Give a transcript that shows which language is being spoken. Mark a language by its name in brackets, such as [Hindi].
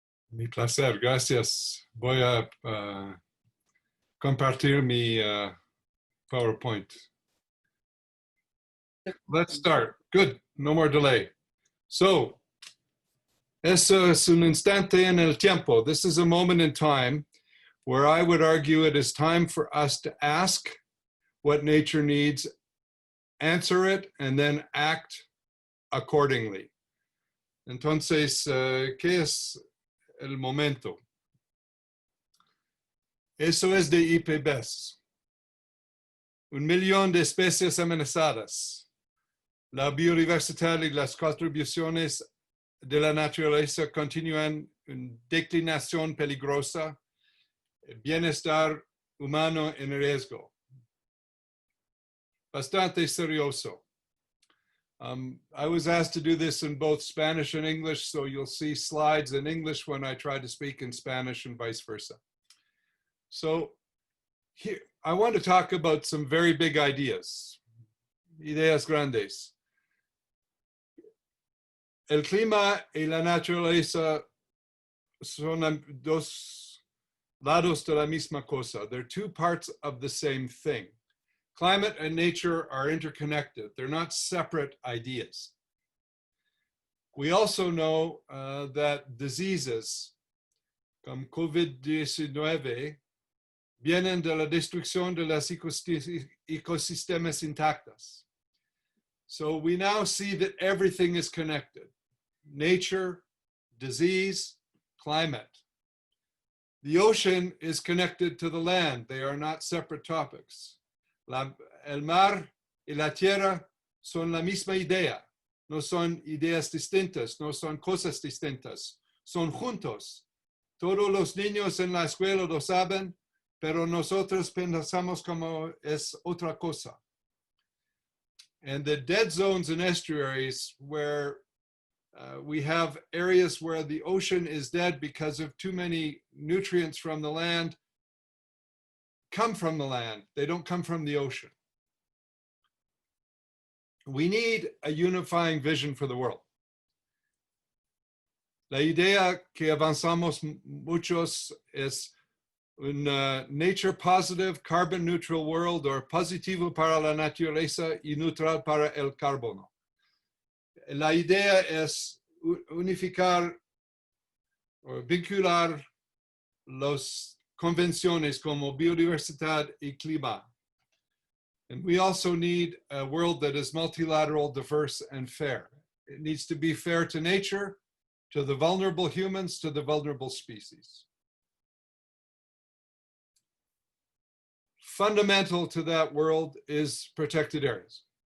[Spanish] Mi placer, gracias. Voy a compartir mi PowerPoint. [English] Let's start. Good, no more delay. [Spanish] So, eso es un instante en el tiempo. [English] This is a moment in time where I would argue it is time for us to ask what nature needs, answer it, and then act accordingly. [Spanish] Entonces, ¿qué es el momento? Eso es de IPBES. 1,000,000 de especies amenazadas. La biodiversidad y las contribuciones de la naturaleza continúan en declinación peligrosa. Bienestar humano en riesgo. Bastante serioso. [English] I was asked to do this in both Spanish and English, so you'll see slides in English when I try to speak in Spanish and vice versa. So here, I want to talk about some very big ideas, [Spanish] ideas grandes. El clima y la naturaleza son dos lados de la misma cosa. [English] They're two parts of the same thing. Climate and nature are interconnected. They're not separate ideas. We also know that diseases [Spanish] como COVID-19 vienen de la destrucción de los ecosistemas intactos. [English] So we now see that everything is connected. Nature, disease, climate. The ocean is connected to the land. They are not separate topics. [Spanish] El mar y la tierra son la misma idea. No son ideas distintas, no son cosas distintas. Son juntos. Todos los niños en la escuela lo saben, pero nosotros pensamos como es otra cosa. [English] And the dead zones and estuaries where we have areas where the ocean is dead because of too many nutrients from the land come from the land. They don't come from the ocean. We need a unifying vision for the world. [Spanish] La idea que avanzamos muchos es un [English] nature positive, carbon neutral world, or [Spanish] positivo para la naturaleza y neutral para el carbono. La idea es unificar o vincular las convenciones como biodiversidad y clima. [English] And we also need a world that is multilateral, diverse, and fair. It needs to be fair to nature, to the vulnerable humans, to the vulnerable species. Fundamental to that world is protected areas.